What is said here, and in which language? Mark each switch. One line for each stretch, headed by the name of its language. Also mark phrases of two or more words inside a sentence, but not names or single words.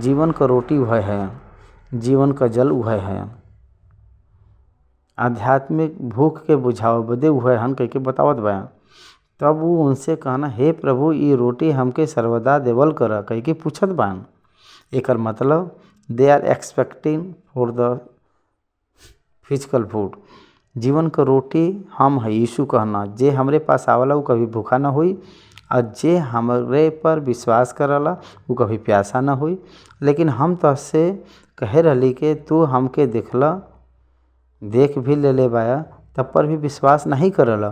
Bhojpuri: जीवन का रोटी वह है, जीवन का जल वह है, आध्यात्मिक भूख के बुझाव बदे वह हन कह के बतावत बयान। तब वो उनसे कहना, हे प्रभु ये रोटी हमके सर्वदा देवल कर कह के पूछत बयान। एकर मतलब
English: they are expecting for the physical food.
Bhojpuri: जीवन का रोटी हम है। यीशु कहना, जे हमरे पास आवला उ कभी भूखा ना होई और जे हमरे पर विश्वास करला उ कभी प्यासा ना होई। लेकिन हम तहसे कहे रहली कि तू हमके देखला, देख भी ले बाया, तब पर भी विश्वास नहीं करला।